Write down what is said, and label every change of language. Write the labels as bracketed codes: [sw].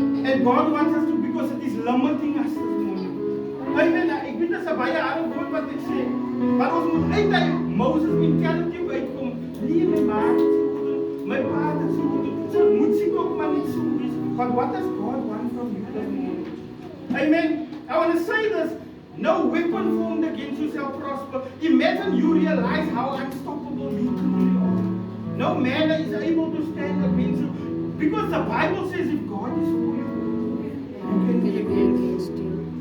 [en] And God wants us to, because it is limiting us this morning. Amen. [af] Ek weet as 'n baie harde woord wat ek sê, maar ons moet uiteindelik Moses mentality uitkom. Nee, my maat is so goed, my pa is so goed. So moet sy ook maar net so wees. [en] But what does God want from you this morning? Amen. I want to say this. No weapon formed against you shall prosper. Imagine you realize how unstoppable you truly are. No man is able to stand against you. Because the Bible says if God is for you, who can be against you?